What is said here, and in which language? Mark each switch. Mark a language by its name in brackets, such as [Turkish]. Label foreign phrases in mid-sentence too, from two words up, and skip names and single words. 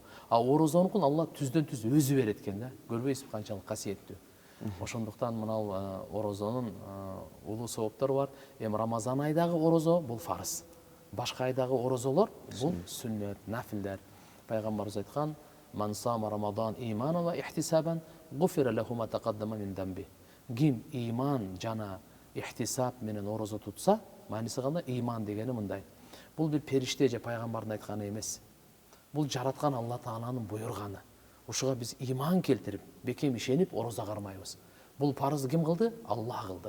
[Kyrgyz] А орозонукун Алла түздөн түз өзү берет экен да. Көрбөйсүзбү канчалык касиеттүү. Ошондуктан мынау орозонун улуу сооптор бар. Эми Рамазан айдагы орозо бул фарыз. Башка айдагы орозолор бул сүннөт, нафилдер. Пайгамбарыбыз айткан: [Arabic] "من صام رمضان إيمانا واحتسابا غفر له ما تقدم من ذنبه." [Kyrgyz] Ким иман жана ихтисаб менен орозо тутса, мааниси кандай? Иман дегени мындай. Бул бир периште же пайгамбардын айтканы эмес. Бул жараткан Алла Тааланын буйруганы. Ушуга биз иман келтирип, бекем ишенип орозо кармайбыз. Бул парызды ким кылды? Алла кылды.